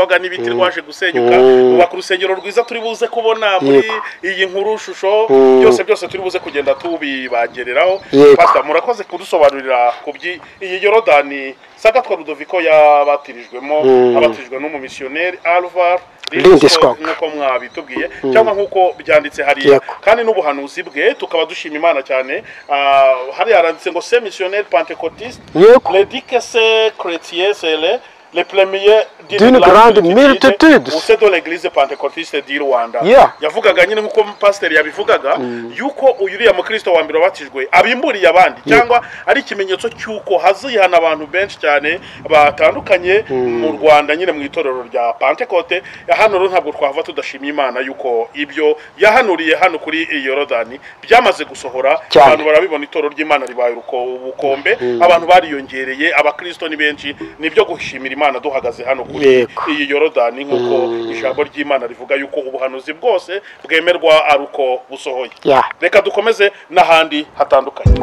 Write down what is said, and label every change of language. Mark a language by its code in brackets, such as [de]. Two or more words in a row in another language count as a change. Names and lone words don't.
[rw] n'ibiti rwaje gusenyuka ku rusengero rwiza turi buze kubona muri iyi nkuru shusho byose turi buze kugenda tubibagereraho pastor murakoze kudusobanurira kubyi iyi Yorodani Sagatwa Ludovico yabatirijwemo abatijwe n'umu missionnaire Alvar nkuko mwabitubwiye cyangwa nkuko byanditse hariya kandi n'ubuhanuzi bwe tukaba dushima Imana cyane hari yaranditse ngo [fr] c'est missionnaire pentecôtiste le dit que c'est chrétien c'est les premiers d'une grande multitude c'est dans l'église pentecôtiste du Rwanda [rw] yavugaga nyine nkuko pastor yabivugaga yuko uyuriya mu Kristo wa mbere batijwe abimburiye abandi cyangwa ari ikimenyetso cyuko hazihana abantu benshi cyane batandukanye mu Rwanda nyine mu itorero rya Pentecote hano rero ntabwo twava tudashimye Imana yuko ibyo yahanuriye hano kuri Yorodani byamaze gusohora abantu barabibona itorero ry'Imana ribaye ubukombe abantu bariyongereye abakristo ni benshi nibyo gushimira Imana duhagaze hano kuri iyi Yorodani nkuko ijambo ry'Imana rivuga yuko ubuhanuzi bwose bwemerwa aruko busohoye reka dukomeze n'ahandi hatandukanye